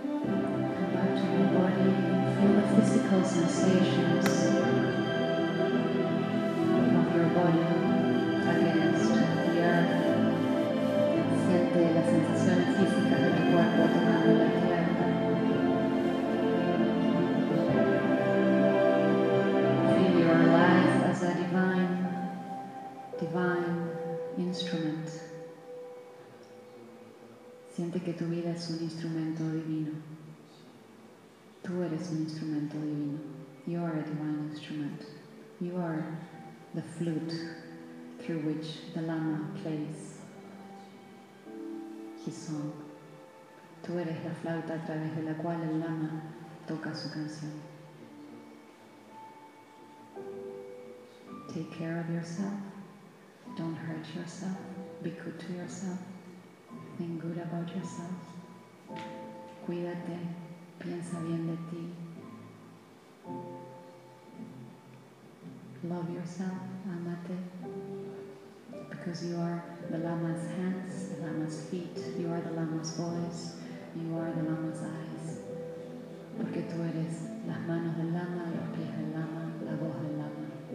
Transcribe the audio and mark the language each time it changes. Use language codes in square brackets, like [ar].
[en] Physical sensations of your body against the earth. [es] Siente las sensaciones físicas de tu cuerpo tocando la tierra. [en] Feel your life as a divine instrument. [es] Siente que tu vida es un instrumento divino. Tú eres un instrumento divino. [en] You are a divine instrument. You are the flute through which the Lama plays his song. [es] Tú eres la flauta a través de la cual el Lama toca su canción. [en] Take care of yourself. Don't hurt yourself. Be good to yourself. Think good about yourself. [es] Cuídate. Piensa bien de ti. [en] Love yourself, [es] amate. [en] Because you are the Lama's hands, the Lama's feet, you are the Lama's voice, you are the Lama's eyes. [es] Porque tú eres las manos del Lama, los pies del Lama, la voz del Lama.